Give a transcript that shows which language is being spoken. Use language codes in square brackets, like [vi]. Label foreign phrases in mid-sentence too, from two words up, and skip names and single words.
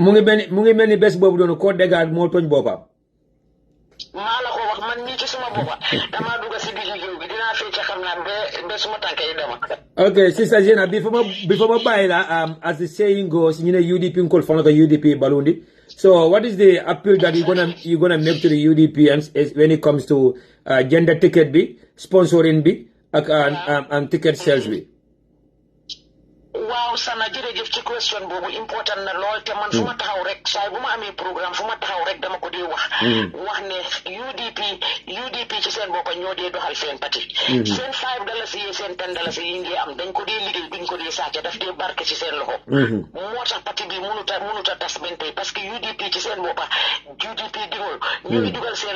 [wo] mu ngi mel ni bés boobu doonu koo déggaat moo tooñ boppam maa la ko wax man mii ci suma boppa damaa dugg si digg géew bi dinaa fecc xam naa ba suma tànk yi dama [en] okay sister Jena before [wo] ma bàyyi la [en] as the saying goes [wo] ñu ne UDP ngol fa nga UDP balundi [en] so what is the appeal that you gonna make to the UDPs when it comes to gender ticket [wo] bi sponsoring bi ak [en] and ticket sales bi [wo] waaw sana jërëjëf ci question boobu important na lool te man fu ma taxaw rek saay bu ma amee programme fu ma taxaw rek dama ko dee wax ne UDP ci seen boppa ñoo dee doxal seen parti seen $5 yi seen $10 yi ngi am dañ ko dee liggéey duñ ko dee sàcc daf dee barke ci seen loxo moo tax parti bi mënuta tas benn tey [fr] parce que [wo] UDP ci seen boppa UDP dingol ñu ngi dugal seen loxo